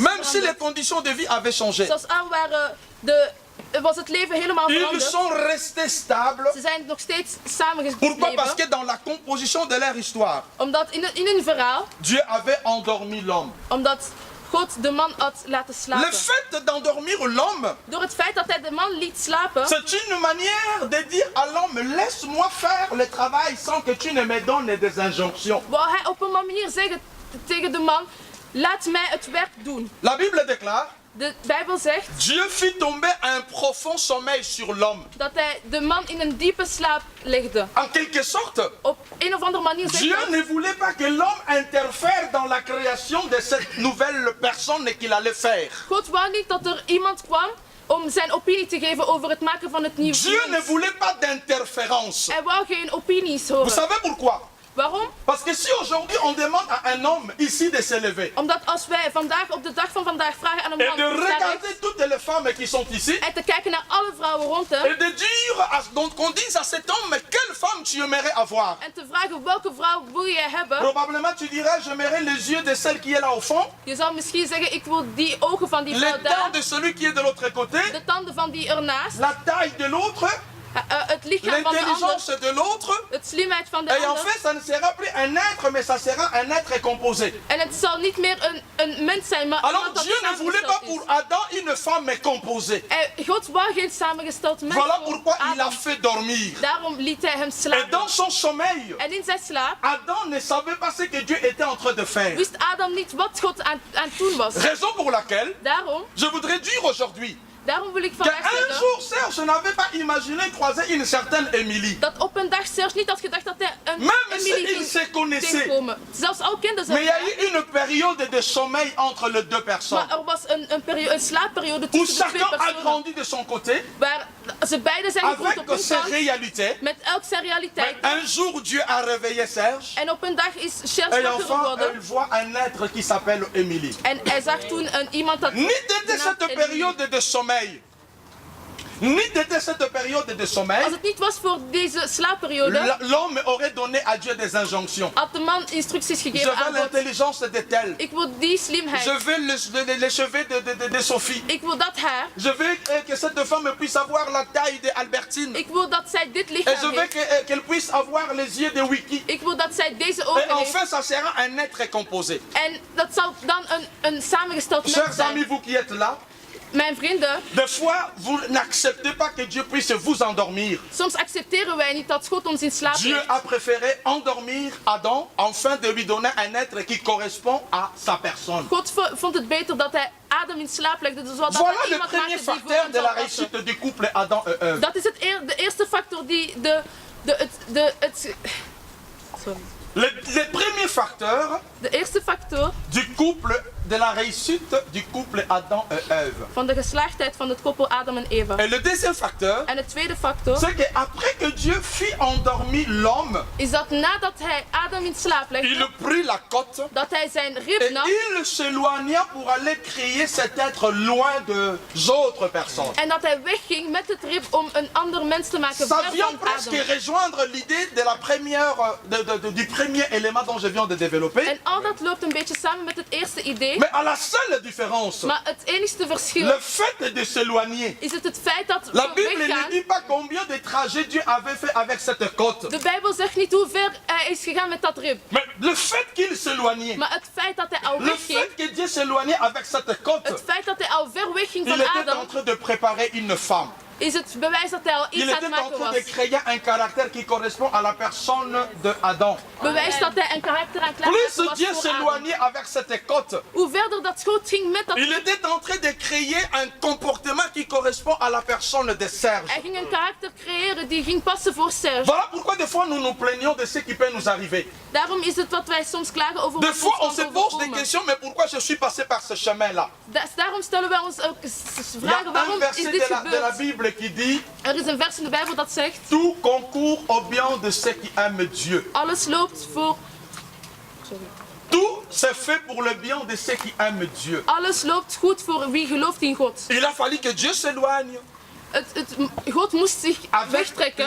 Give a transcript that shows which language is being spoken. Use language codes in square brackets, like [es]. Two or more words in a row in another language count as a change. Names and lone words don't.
[fr] même si les [nl] veranderd. [fr] conditions de vie avaient changé, [nl] Zelfs al was het leven helemaal [fr] ils [nl] veranderd. [fr] sont restés stables. [nl] Ze zijn nog steeds [fr] Pourquoi? Parce que [nl] samengebleven. [fr] dans la composition de leur histoire, [nl] Omdat in hun verhaal, [fr] Dieu avait endormi l'homme. [nl] omdat God de man had laten [fr] Le [nl] slapen. [fr] fait d'endormir l'homme, [nl] Door het feit dat hij de man liet slapen, [fr] c'est une manière de dire à l'homme, laisse-moi faire le travail sans que tu ne me donnes des injonctions. [nl] wou hij op een manier zeggen tegen de man, laat mij het werk doen. [fr] La Bible déclare, [nl] De Bijbel zegt [fr] Dieu fit tomber un profond sommeil sur l'homme. [nl] dat hij de man in een diepe slaap legde. [fr] En quelque sorte, [nl] Op een of andere manier zegt [fr] Dieu [nl] dat [fr] ne voulait pas que l'homme interfère dans la création de cette nouvelle personne qu'il allait faire. [nl] God wou niet dat er iemand kwam om zijn opinie te geven over het maken van het nieuwe [fr] Dieu ne [nl] mens. [fr] voulait pas d'interférence. [nl] Hij wou geen opinies [fr] Vous [nl] horen. [fr] savez pourquoi? [nl] Waarom? [fr] Parce que si aujourd'hui on demande à un homme ici de se lever [nl] Omdat als wij vandaag op de dag van vandaag vragen aan een [fr] et [nl] man [fr] de [nl] om te staan [fr] regarder toutes les femmes qui sont ici [nl] en te kijken naar alle vrouwen rond hem [fr] et de dire, donc qu'on dise à cet homme, mais quelle femme tu aimerais avoir? [nl] en te vragen welke vrouw wil jij hebben, [fr] Probablement tu dirais, j'aimerais les yeux de celle qui est là au fond, [nl] je zou misschien zeggen ik wil die ogen van die [fr] les [nl] vrouw [fr] dents [nl] daar, [fr] de celui qui est de l'autre côté, [nl] de tanden van die ernaast, [fr] la taille de l'autre, [nl] Het lichaam van de ander, [fr] l'intelligence de l'autre. [nl] het slimheid van de [fr] Et en [nl] ander. [fr] fait, ça ne sera plus un être, mais ça sera un être composé. [nl] En het zal niet meer een mens zijn, maar [fr] Alors [nl] iemand dat [fr] Dieu ne voulait pas [nl] samengesteld [fr] pour [nl] is. [fr] Adam une femme, mais composée. [nl] God wou geen samengesteld mens [fr] Voilà [nl] voor [fr] pourquoi il a [nl] Adam. [fr] fait dormir. [nl] Daarom liet hij hem [fr] Et [nl] slapen. [fr] dans son sommeil, [nl] En in zijn slaap [fr] Adam ne savait pas ce que Dieu était en train de faire. [nl] wist Adam niet wat God aan het doen was. [fr] Raison pour laquelle [nl] Daarom [fr] je voudrais dire aujourd'hui [nl] wil ik vandaag [fr] qu'un [nl] zeggen [fr] jour Serge n'avait pas imaginé croiser une certaine Émilie. [nl] dat op een dag Serge niet had gedacht dat hij een [fr] Même [nl] Emilie [fr] s'ils se [nl] ging [fr] connaissaient. [nl] tegenkomen. Zelfs al kenden ze [fr] Mais il y a [nl] elkaar. [fr] eu une période de sommeil entre les deux personnes. [nl] Maar er was een slaapperiode [fr] Où [nl] tussen de twee [fr] chacun a [nl] personen. [fr] grandi de son côté, [nl] Waar ze beiden zijn gegroeid [fr] avec [nl] op hun [fr] ses [nl] kant. [fr] réalités. [nl] Met elk zijn [fr] Mais [nl] realiteit. [fr] un jour, Dieu a réveillé Serge. [nl] En op een dag is Serge [fr] Et [nl] wakker [fr] enfin, [nl] geworden. [fr] il voit un être qui s'appelle Émilie. [nl] En hij zag toen iemand dat... [fr] Ni de cette [nl] Emilie. [fr] période de sommeil, ni de cette période de sommeil, [nl] Als het niet was voor deze slaapperiode, [fr] l'homme aurait donné à Dieu des injonctions. [nl] had de man instructies [fr] Je [nl] gegeven [fr] veux [nl] aan God. [fr] l'intelligence de tel. [nl] Ik wil die slimheid. [fr] Je veux les cheveux de Sophie. [nl] Ik wil dat haar. [fr] Je veux que cette femme puisse avoir la taille d'Albertine. [nl] Ik wil dat zij dit [fr] Et je [nl] lichaam [fr] veux [nl] heeft. [fr] qu'elle puisse avoir les yeux de Wiki. [nl] Ik wil dat zij deze [fr] Et [nl] ogen heeft. [fr] enfin, ça sera un être composé. [nl] En dat zal dan een samengesteld mens [fr] Chers amis, [nl] zijn. [fr] vous qui êtes là, [nl] Mijn vrienden, [fr] des fois, vous n'acceptez pas que Dieu puisse vous endormir. [nl] soms accepteren wij niet dat God ons in slaap [fr] Dieu [nl] brengt. [fr] a préféré endormir Adam afin de lui donner un être qui correspond à sa personne. [nl] God vond het beter dat hij Adam in slaap legde, zodat [fr] Voilà [nl] hij [fr] le [nl] iemand [fr] premier [nl] maakte die voor [fr] facteur [nl] hem [fr] de [nl] zou [fr] la [nl] passen. [fr] réussite du couple Adam et Ève. [nl] Dat is de eerste factor die sorry. [fr] Le premier facteur [nl] De eerste factor [fr] du couple, de la réussite du couple Adam et Ève. [nl] van de geslaagdheid van het koppel Adam en Eva. [fr] Et le deuxième facteur, [nl] En het tweede factor [fr] c'est qu'après que Dieu fit endormir l'homme, [nl] is dat nadat hij Adam in slaap [fr] il [nl] legde, [fr] prit la côte [nl] dat hij zijn rib [fr] et [nl] nam [fr] il s'éloigna pour aller créer cet être loin des autres personnes. [nl] en dat hij wegging met het rib om een ander mens te maken [fr] Ça [nl] ver [fr] vient [nl] van [fr] presque [nl] Adam. [fr] rejoindre l'idée de la première, du premier élément dont je viens de développer. [nl] En al dat loopt een beetje samen met het eerste idee, [fr] Mais à la seule différence, [nl] maar het enigste verschil [fr] le fait de s'éloigner. [nl] is het feit dat [fr] La [nl] we [fr] Bible ne [nl] weggaan. [fr] dit pas combien de trajets Dieu avait fait avec cette côte. [nl] De Bijbel zegt niet hoe ver hij is gegaan met dat rib, [fr] Mais le fait qu'il s'éloignait, [nl] maar het feit dat hij al [fr] le [nl] wegging, [fr] fait que Dieu s'éloignait avec cette côte, [nl] het feit dat hij al ver wegging [fr] il [nl] van [fr] était en [nl] Adam, [fr] train de préparer une femme. [nl] is het bewijs dat hij al [fr] Il [nl] iets aan het [fr] était en [nl] maken [fr] train de [nl] was. [fr] créer un caractère qui correspond à la personne de Adam. [nl] Bewijs dat hij een karakter aan klaar [fr] Plus [nl] was [fr] Dieu [nl] voor Adam. [fr] s'éloignait avec cette côte, [nl] Hoe verder dat God ging met dat [fr] il [nl] rib, [fr] était en train de créer un comportement qui correspond à la personne de Serge. [nl] hij ging een karakter creëren die ging passen voor Serge. [fr] Voilà pourquoi des fois nous nous plaignons de ce qui peut nous arriver. [nl] Daarom is het wat wij soms klagen over [fr] Des [nl] wat [fr] fois on [nl] ons [fr] se [nl] kan [fr] pose des [nl] overkomen. [fr] questions, mais pourquoi je suis passé par ce chemin-là? [nl] Daarom stellen wij ons ook [fr] Il y a [nl] vragen, [fr] un [nl] waarom is [fr] verset [nl] dit [fr] de la [nl] gebeurd? [fr] Bible qui dit [nl] Er is een vers in de Bijbel dat zegt, [fr] tout concourt au bien de ceux qui aiment Dieu. [nl] alles loopt voor... [fr] Tout c'est fait pour le bien de ceux qui aiment Dieu. [nl] Alles loopt goed voor wie gelooft in God. [fr] Il a fallu que Dieu s'éloigne [nl] God moest zich [fr] avec [nl] wegtrekken